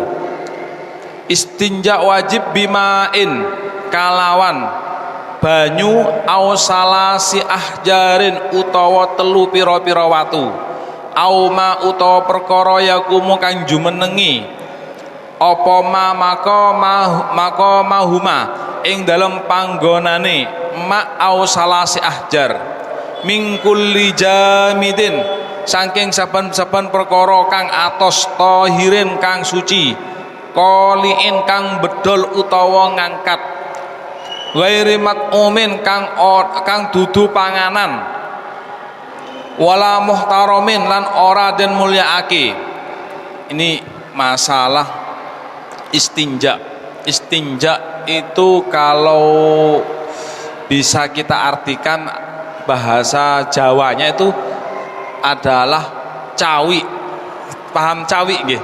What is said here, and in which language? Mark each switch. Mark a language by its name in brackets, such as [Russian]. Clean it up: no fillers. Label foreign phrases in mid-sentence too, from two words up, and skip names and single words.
[Arabic] استنجاء واجب بماء, [Javanese] kalawan banyu, [Arabic] أو ثلاثة أحجار, [Javanese] utawa telu pira-pira watu, au ma utawa perkara yakumu kang jumenengi, apa maka mahuma ing dalem panggonane [Arabic] ما أو ثلاثة أحجار، من كل جامد, [Javanese] saking saben-saben perkara kang atos, tahirin kang suci, qaliin kang bedol utawa ngangkat, [Arabic] غير مطعوم [Javanese] kang dudu panganan, [Arabic] ولا محترم [Javanese] lan ora den mulyaake. [Indonesian] Ini masalah istinja. Istinja itu kalau bisa kita artikan bahasa Jawanya itu adalah cawi. [Javanese] Paham cawi nggih?